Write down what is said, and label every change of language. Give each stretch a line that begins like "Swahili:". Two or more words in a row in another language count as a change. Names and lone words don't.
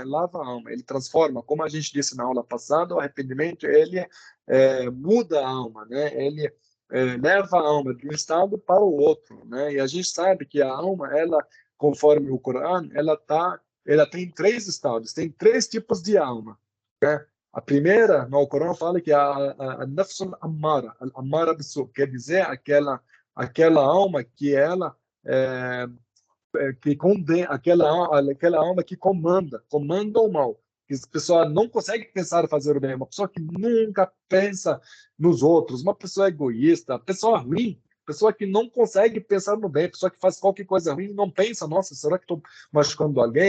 Portuguese: Lava a alma, ele transforma, como a gente disse na aula passada, o arrependimento ele muda a alma, né? Ele leva a alma de um estado para o outro, né? E a gente sabe que a alma, ela, conforme o Corão, ela tem 3 estados, tem 3 tipos de alma, né? A primeira, no Corão fala que é a
Arabic: النفس الأمارة الأمارة بالسوء,
Portuguese: quer dizer aquela alma que ela que condena aquela alma que comanda o mal. Que a pessoa não consegue pensar em fazer o bem, uma pessoa que nunca pensa nos outros, uma pessoa egoísta, pessoa ruim, pessoa que não consegue pensar no bem, pessoa que faz qualquer coisa ruim e não pensa, nossa, será que estou machucando alguém?